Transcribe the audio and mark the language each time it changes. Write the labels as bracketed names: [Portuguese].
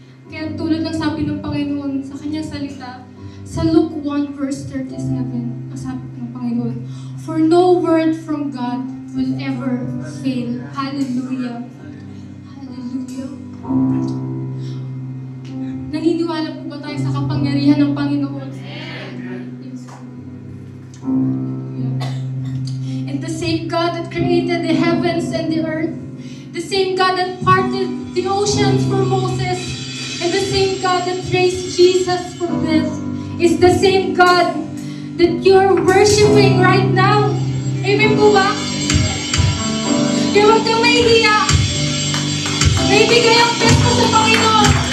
[Filipino] Kaya tulad ng sabi ng Panginoon sa kanyang salita, sa Luke 1 verse 37, ang sabi ng Panginoon, [English] for no word from God will ever fail. [Filipino] Hallelujah. Hallelujah. Naniniwala po ba tayo sa kapangyarihan ng Panginoon? [English] And the same God that created the heavens and the earth, the same God that parted the oceans for Moses, and the same God that raised Jesus from death is the same God that you're worshiping right now. [Filipino] Amen po ba? Kaya huwag kang mahihiya. Naibigay ang best mo sa Panginoon.